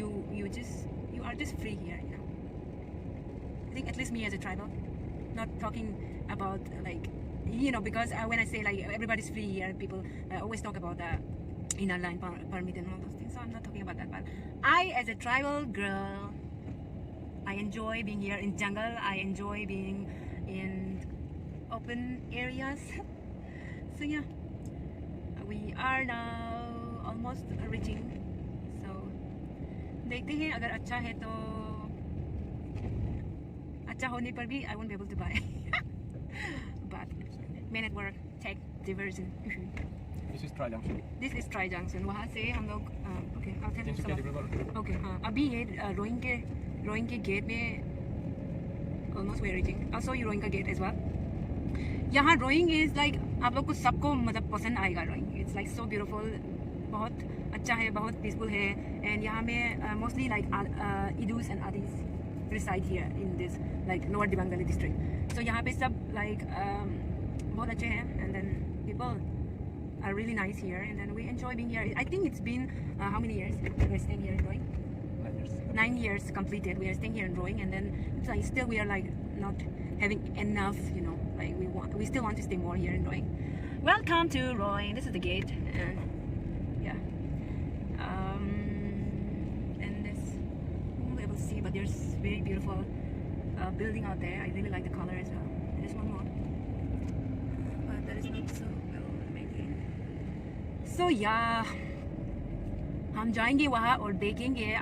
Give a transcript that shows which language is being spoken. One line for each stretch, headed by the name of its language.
English: You are just free here, you know. I think at least me as a tribal, not talking about like, you know, because when I say like everybody's free here, people always talk about the inner line permit and all those things. So I'm not talking about that. But I, as a tribal girl, I enjoy being here in jungle. I enjoy being in open areas. So yeah, we are now almost reaching.
Hindi: So देखते हैं, अगर अच्छा है तो अच्छा होने पर भी
English: I won't be able to buy. But men at work, tech, diversion. This is Tri Junction. This is Tri Junction.
Hindi: वहाँ से हम लोग
English: okay, I'll tell you Tinsukia some. River.
Hindi: Okay, हाँ, अभी ये रोइंग के गेट में
English: almost we're reaching. I'll show you
Hindi: rowing का गेट
English: as well.
Hindi: यहाँ रोइंग इज लाइक आप लोग को सबको मतलब पसंद आएगा. Rowing
English: it's like so beautiful,
Hindi: बहुत अच्छा है, बहुत पीसफुल है.
English: And यहाँ में mostly like Idus and Adis reside here in this like lower Dibangali district. So
Hindi: यहाँ पे सब like बहुत अच्छे हैं
English: and then people are really nice here and then we enjoy being here. I think it's been how many years we're staying here in Roing? 9 years. 9 years completed. We are staying here in Roing and then it's like still we are like not having enough, you know, like we still want to stay more here in Roing. Welcome to Roing. This is the gate and yeah. And this you won't be able to see, but there's very beautiful building out there. I really like the color as well. There's one more, but that is not so well maintained.
Hindi: So yeah, हम जाएंगे वहाँ और देखेंगे.